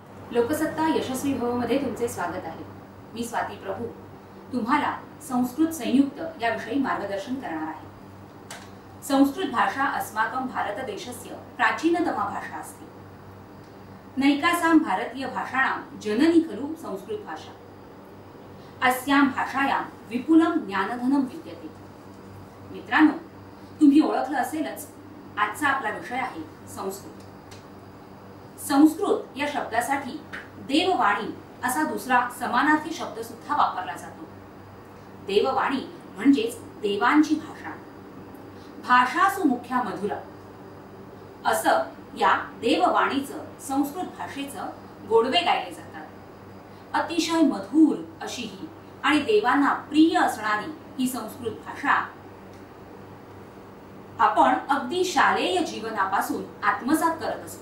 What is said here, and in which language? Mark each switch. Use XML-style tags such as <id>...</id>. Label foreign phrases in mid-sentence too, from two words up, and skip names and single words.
<mr>लोकसत्ता यशस्वी भवमध्ये तुमचे स्वागत आहे। मी स्वाती प्रभू तुम्हाला संस्कृत संयुक्त याविषयी मार्गदर्शन करणार आहे।</mr> <sa>संस्कृत भाषा अस्माकं भारतदेशस्य प्राचीनतमा भाषा अस्ति। नैकासां भारतीय भाषाणां जननी खलु संस्कृत भाषा। अस्यां भाषायां विपुलं ज्ञानधनं विद्यते।</sa> <mr>मित्रांनो, तुम्ही ओळखलं असेलच, आजचा आपला विषय आहे संस्कृत। संस्कृत या शब्दासाठी देववाणी असा दुसरा समानार्थी शब्द सुद्धा वापरला जातो। देववाणी म्हणजेच देवांची भाषा।</mr> <sa>भाषासु मुख्या मधुरा</sa> <mr>असं या देववाणीचं संस्कृत भाषेचं गोडवे गायले जातात। अतिशय मधुर अशी ही आणि देवांना प्रिय असणारी ही संस्कृत भाषा आपण अगदी शालेय जीवनापासून आत्मसात करत असतो।</mr>